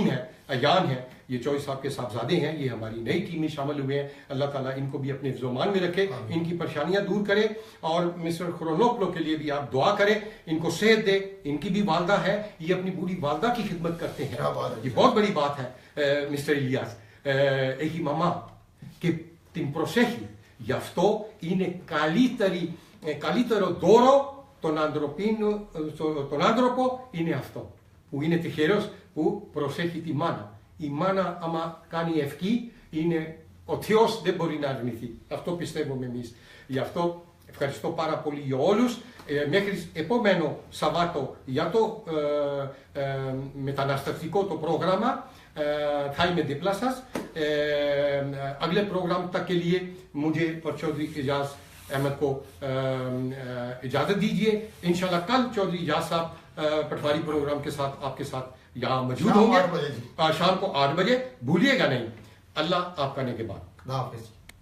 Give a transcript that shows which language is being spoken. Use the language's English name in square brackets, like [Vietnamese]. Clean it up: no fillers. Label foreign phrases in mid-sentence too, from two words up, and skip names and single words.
[Urdu] ہے ایان ہے یہ چوہدری صاحب کے صاحبزادے ہیں یہ ہماری نئی ٹیم میں شامل ہوئے ہیں [Arabic] الله تعالى [Urdu] ان کو بھی اپنے حفظ و امان میں رکھے ان کی پریشانیاں دور کرے اور مسٹر خرونوپلو کے لیے بھی آپ دعا کریں ان کو صحت دے ان کی بھی والدہ ہے یہ اپنی پوری والدہ کی خدمت کرتے ہیں یہ بہت بڑی بات ہے مسٹر الیاس [Greek] έχει μαμά και την προσέχει γι' αυτό είναι καλύτερο δώρο τον άνθρωπο είναι αυτό που είναι τυχερός που προσέχει τη μάνα η μάνα άμα κάνει ευχή είναι ο Θεός δεν μπορεί να αρνηθεί αυτό πιστεύουμε εμείς γι' αυτό ευχαριστώ πάρα πολύ για όλους μέχρι επόμενο Σαββάτο για το μεταναστευτικό το πρόγραμμα था मैं दिपला सास [Urdu] اگلے پروگرام تک کے لیے مجھے اور چوہدری اعجاز احمد کو اجازت دیجیے ان شاء اللہ کل چوہدری اعجاز صاحب پٹواری پروگرام کے ساتھ آپ کے ساتھ یہاں موجود ہوں گے شام کو 8 بجے بھولیے گا نہیں اللہ آپ کا نگہبان.